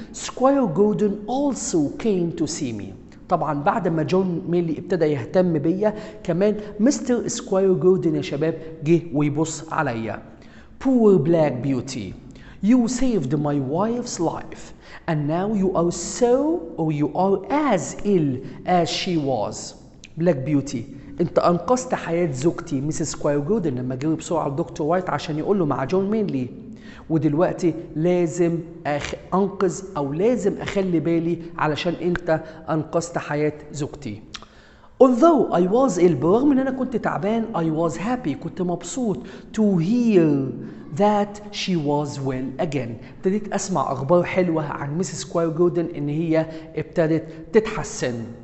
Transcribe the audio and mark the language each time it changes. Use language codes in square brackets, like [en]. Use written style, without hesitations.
[en] Squire Gordon also came to see me. [ar] طبعا بعد ما جون ميلي ابتدى يهتم بيا كمان مستر سكواير جوردن يا شباب جه ويبص عليا. [en] Poor Black Beauty, you saved my wife's life and now you are you are as ill as she was. [ar] Black Beauty، انت انقذت حياة زوجتي ميسيس سكواير جوردن لما جري بسرعة لدكتور وايت عشان يقول له مع جون مينلي، ودلوقتي لازم انقذ او لازم اخلي بالي علشان انت انقذت حياة زوجتي. [en] Although I was ill، [ar] برغم ان انا كنت تعبان [en] I was happy، [ar] كنت مبسوط [en] to hear that she was well again. [ar] ابتديت اسمع اخبار حلوة عن ميسيس سكواير جوردن ان هي ابتدت تتحسن.